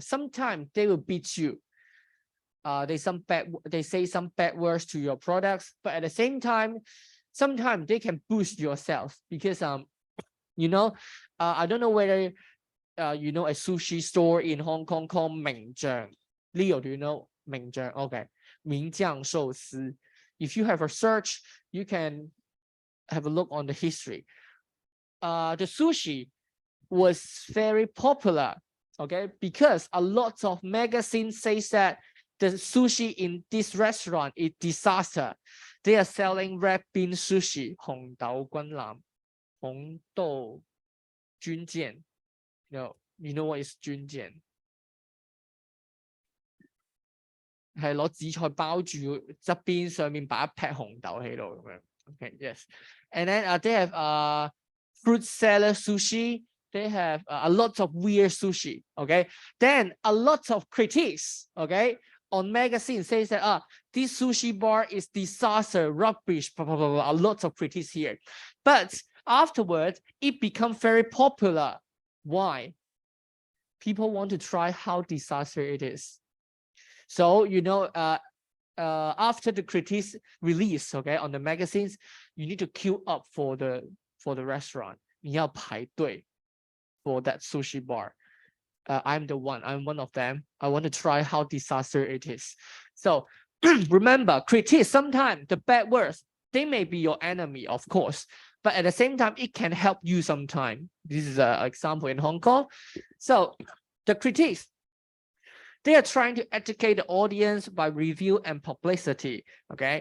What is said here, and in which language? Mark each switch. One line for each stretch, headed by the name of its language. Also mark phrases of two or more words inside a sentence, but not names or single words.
English: Sometimes they will beat you. They say some bad words to your products, but at the same time, sometimes they can boost yourself because you know, I don't know whether you know a sushi store in Hong Kong called 名將. Leo, do you know 名將? Okay, 名將壽司. If you have a search, you can have a look on the history. The sushi was very popular, okay, because a lot of magazines say that the sushi in this restaurant is disaster. They are selling red bean sushi,
Cantonese: 紅豆軍艦, 紅豆軍艦.
English: You know what is
Cantonese: 軍艦? 係攞紫菜包住側邊，上面擺一劈紅豆喺度咁樣。
English: Okay, yes. And then they have fruit salad sushi. They have a lot of weird sushi. Okay. Then a lot of critics. Okay. On magazine says that this sushi bar is disaster, rubbish, blah, blah, blah, blah. A lot of critics here. But afterwards, it becomes very popular. Why? People want to try how disaster it is. So, you know, after the critics release, okay, on the magazines, you need to queue up for the restaurant.
Cantonese: 你要排队
English: for that sushi bar. I'm one of them. I want to try how disaster it is. So remember, critics, sometimes the bad words, they may be your enemy, of course, but at the same time, it can help you sometime. This is an example in Hong Kong. So the critics, they are trying to educate the audience by review and publicity, okay?